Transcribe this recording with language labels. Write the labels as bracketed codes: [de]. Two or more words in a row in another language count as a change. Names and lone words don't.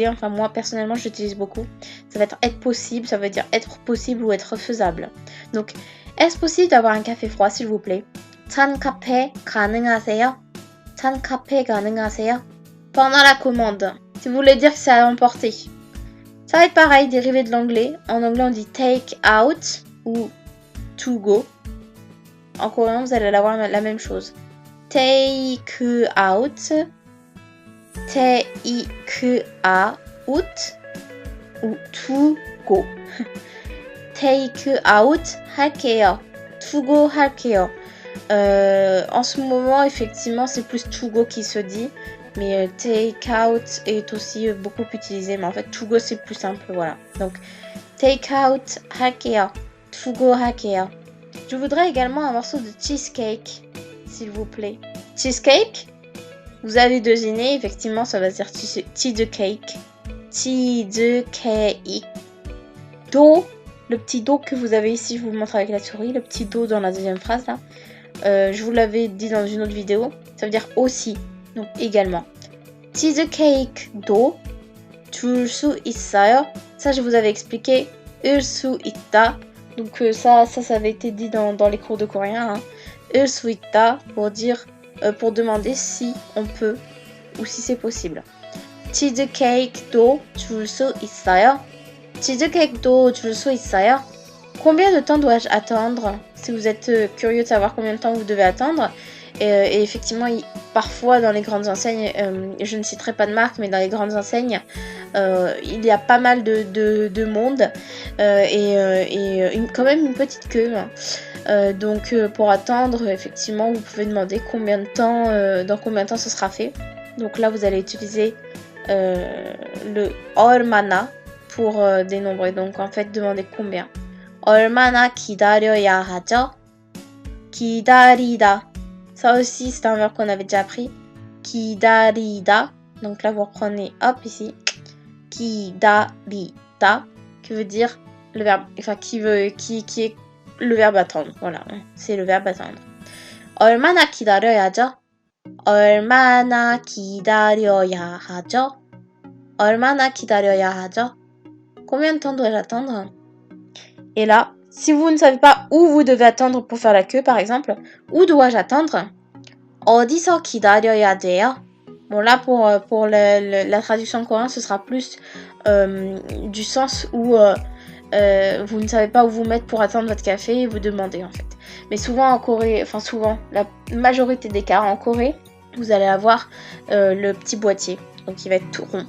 [fr] Enfin, moi personnellement, j'utilise beaucoup. Ça va être possible, ça veut dire être possible ou être faisable. Donc, est-ce possible d'avoir un café froid, s'il vous plaît? Tan café [ko] 가능하세요. [fr] Tan café [ko] 가능하세요. [fr] Pendant la commande, si vous voulez dire que c'est à emporter. Ça va être pareil, dérivé de l'anglais. En anglais, on dit [en] take out [fr] ou [en] to go. [fr] En coréen, vous allez avoir la même chose. [en] Take out, take out ou to go. take out [ko] 할게요. [en] To go [ko] 할게요. [fr] En ce moment, effectivement, c'est plus [en] to go [fr] qui se dit. Mais [en] take out [fr] est aussi beaucoup utilisé. Mais en fait, [en] to go, [fr] c'est plus simple. Voilà. Donc, [en] take out [ko] 할게요. [en] To go [ko] 할게요. [fr] Je voudrais également un morceau de cheesecake, s'il vous plaît. Cheesecake, vous avez deviné, effectivement, ça va se dire cheesecake. Cheesecake. Do, le petit do que vous avez ici, je vous le montre avec la souris, le petit do dans la deuxième phrase là. Je vous l'avais dit dans une autre vidéo, ça veut dire aussi, donc également. [ko] cheesecake do 줄 수 있어요. [fr] Ça, je vous avais expliqué. [ko] 을 수 있다. [fr] Donc ça avait été dit dans les cours de coréen. Hein. [ko] 을 수 있다 [fr] pour dire, pour demander si on peut ou si c'est possible. [ko] cheesecake도 줄 수 있어요. cheesecake도 줄 수 있어요. [fr] Combien de temps dois-je attendre? Si vous êtes curieux de savoir combien de temps vous devez attendre. Et effectivement, parfois dans les grandes enseignes, je ne citerai pas de marque, mais dans les grandes enseignes, il y a pas mal de monde quand même une petite queue. Donc pour attendre, effectivement, vous pouvez demander combien de temps, dans combien de temps ce sera fait. Donc là, vous allez utiliser le 얼마나 pour dénombrer. Donc en fait, demandez combien. [ko] 얼마나 기다려야 하죠? 기다리다. [fr] Ça aussi, c'est un verbe qu'on avait déjà appris. [ko] 기다리다. [fr] Donc là, vous reprenez, hop, ici. [ko] 기다리다. [fr] Qui veut dire le verbe, enfin, qui est le verbe attendre. Voilà, c'est le verbe attendre. [ko] 얼마나 기다려야죠? 얼마나 기다려야 하죠? 얼마나 기다려야 하죠? [fr] Combien de temps dois-je attendre? Et là, si vous ne savez pas où vous devez attendre pour faire la queue, par exemple, où dois-je attendre? [ko] 어디서 기다려야 돼요? [fr] Bon, là, pour la traduction en coréen, ce sera plus du sens où vous ne savez pas où vous mettre pour attendre votre café et vous demandez, en fait. Mais souvent en Corée, enfin souvent, la majorité des cas en Corée, vous allez avoir le petit boîtier, donc il va être tout rond.